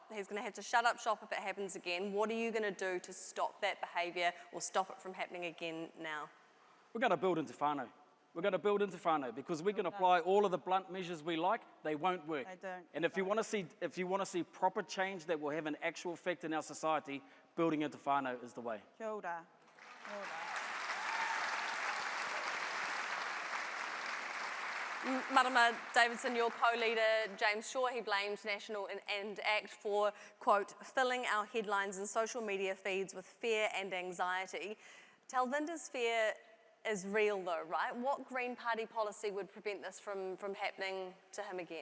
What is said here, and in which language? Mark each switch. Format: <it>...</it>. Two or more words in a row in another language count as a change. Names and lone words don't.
<en>He's going to have to shut up shop if it happens again. What are you going to do to stop that behaviour or stop it from happening again now? We're going to build into whānau. we're going to build into whānau, because we can apply all of the blunt measures we like, they won't work. They don't. And if you want to see proper change that will have an actual effect in our society, building into whānau is the way.</en> <mi>Kia ora. Kia ora.</mi> <en>Marama Davidson, your co-leader, James Shaw, he blamed National and ACT for, quote, filling our headlines and social media feeds with fear and anxiety. Talvinder's fear is real though, right? What Green Party policy would prevent this from happening to him again?</en>